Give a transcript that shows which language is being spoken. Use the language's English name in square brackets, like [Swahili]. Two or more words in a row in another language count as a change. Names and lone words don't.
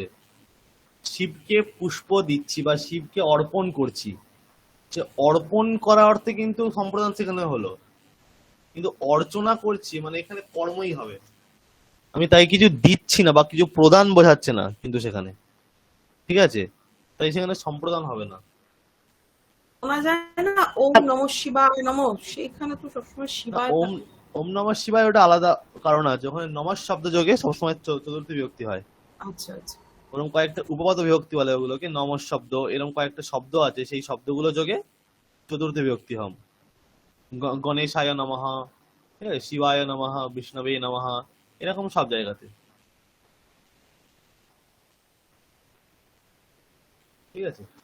[Bangla] শিবকে পুষ্প দিচ্ছি বা শিবকে অর্পণ করছি, যে অর্পণ করা অর্থে কিন্তু সম্প্রদান সেখানে হলো, কিন্তু অর্চনা করছি মানে এখানে কর্মই হবে। আমি তাই কিছু দিচ্ছি না বা কিছু প্রদান বোঝাচ্ছে না কিন্তু সেখানে, ঠিক আছে। তাই সেখানে সম্প্রদান হবে না। শোনা যায় না [Sanskrit] ওম নমঃ শিবায় নমঃ, [Bangla] সেখানে তো সবসময় শিবায় [Sanskrit] ওম ওম নমঃ শিবায় [Bangla] ওটা আলাদা কারণ আছে, ওখানে নমঃ শব্দ যোগে সবসময় চতুর্থী বিভক্তি হয়। আচ্ছা আচ্ছা। ওরকম কয়েকটা উপপাদ বিভক্তি বলে ওগুলোকে, নমঃ শব্দ, এরকম কয়েকটা শব্দ আছে, সেই শব্দগুলো যোগে চতুর্থী বিভক্তি হম। [Sanskrit] গণেশায় নমঃ, [Bangla] ঠিক আছে, [Sanskrit] শিবায় নমঃ, বিষ্ণবে নমঃ, [Bangla] এরকম সব জায়গাতে, ঠিক আছে।